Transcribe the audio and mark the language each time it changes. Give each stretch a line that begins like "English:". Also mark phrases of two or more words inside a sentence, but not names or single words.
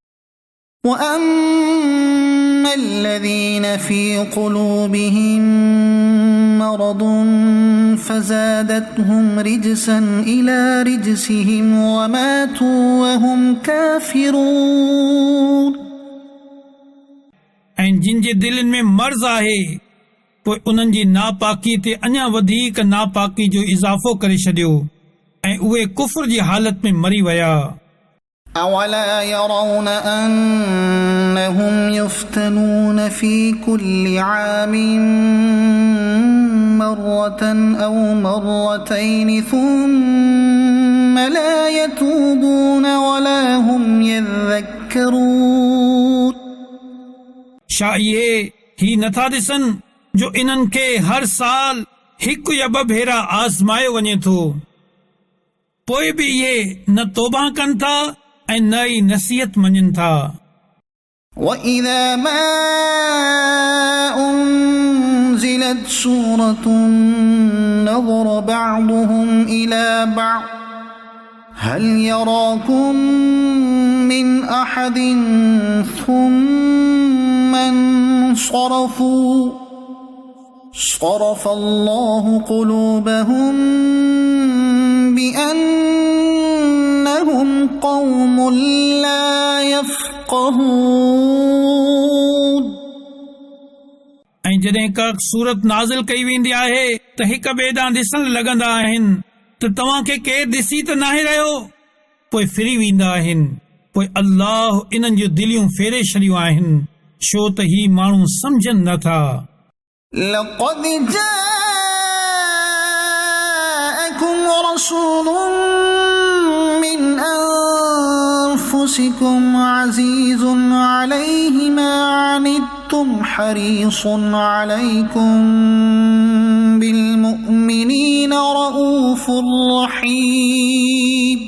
Arabic: وأما الذين في قلوبهم مرض فزادتهم رجسا إلى رجسهم وماتوا وهم كافرون
Sindhi: ऐं जिन जे दिलनि में मर्ज़ आहे पोइ उन्हनि जी नापाकी ते अञा वधीक नापाकी जो इज़ाफ़ो करे छॾियो ऐं उहे कुफ्र जी हालत में मरी विया।
Arabic: أولا يرون أنهم يفتنون في كل عام مرة أو مرتين ثم لا يتوبون ولا هم يذكرون
Sindhi: छा इहे ही नथा ॾिसनि जो इन्हनि खे हर साल हिकु या ॿ भेरा आज़मायो वञे थो पोइ बि इहे न तौबा कनि था ऐं न ई नसीहत मञनि था।
Arabic: وإذا ما أنزلت سورة نظر بعضهم إلى بعض هل يراكم من أحد ثم انصرفوا صرف الله قلوبهم بأنهم قوم لا يفقهون
Sindhi: ऐं जॾहिं का सूरत नाज़िल कई वेंदी आहे त हिक ॿिए ॾांहुं ॾिसण लॻंदा आहिनि त तव्हां खे केरु ॾिसी त नाहे रहियो पोइ फिरी वेंदा आहिनि पोइ अल्लाह इन्हनि जूं दिलियूं फेरे छॾियूं आहिनि छो त ही माण्हू सम्झनि नथा।
Arabic: لقد جاءكم رسول من أنفسكم عزيز عليه ما عنتم حريص عليكم بالمؤمنين رؤوف رحيم